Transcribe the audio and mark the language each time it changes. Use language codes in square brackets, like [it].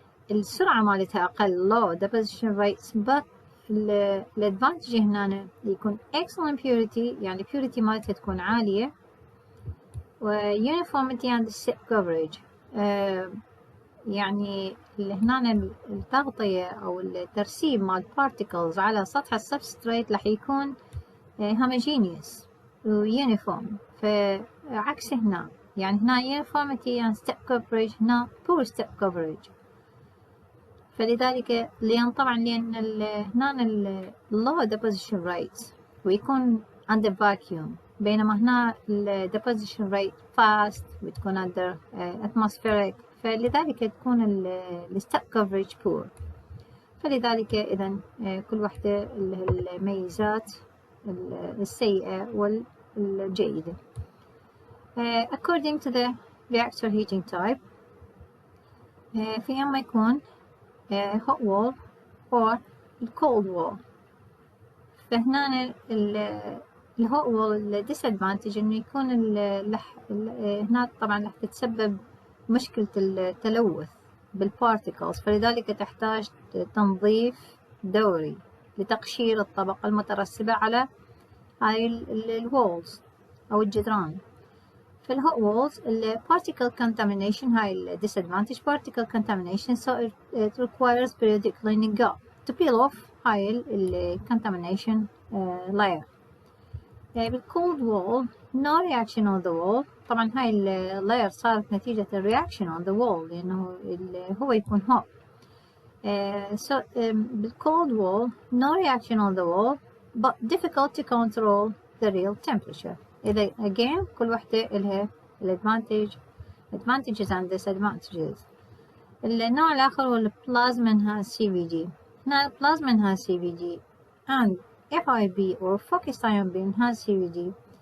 [ar] السرعة مالتها أقل [en] low deposition rates، [ar] but الادفانتج هنا يكون [en] excellent purity [ar] يعني purity مالتها تكون عالية، و [en] uniformity and step coverage [ar] يعني هنا التغطية أو الترسيب مال particles على سطح السبستريت راح يكون homogeneous و uniform. فعكس هنا يعني هنا [en] uniformity and step coverage، هنا poor step coverage. [ar] فلذلك طبعا لأن هنا [en] low deposition rates ويكون under vacuum، [ar] بينما هنا [en] deposition rate fast وتكون under atmospheric، [ar] فلذلك تكون [en] step coverage poor. [ar] فلذلك إذا كل واحدة الميزات السيئة والجيدة. [en] According to the reactor heating type [ar] في أما يكون [en] hot wall or cold wall. [ar] فهنا الهوت وول disadvantage إنه يكون هنا طبعا راح تتسبب مشكلة التلوث بالبارتيكلز، فلذلك تحتاج تنظيف دوري لتقشير الطبقة المترسبة على هاي الوولز أو الجدران. في الهوت وولز [en] particle contamination [ar] هاي ال [en] disadvantage particle contamination, so it requires periodic cleaning up to peel off هاي ال contamination layer. بالcold wall no reaction on the wall. [ar] طبعا هاي اللاير صارت نتيجة الرياكشن [en] on the wall [ar] لأنه هو يكون hot. [en] So بالcold wall no reaction on the wall but difficult to control the real temperature. [ar] إذا again كل وحدة إلها [en] advantages and disadvantages. [ar] النوع الآخر هو البلازما enhanced CVD. هنا البلازما [en] enhanced CVD and FIB or focused ion beam enhanced CVD.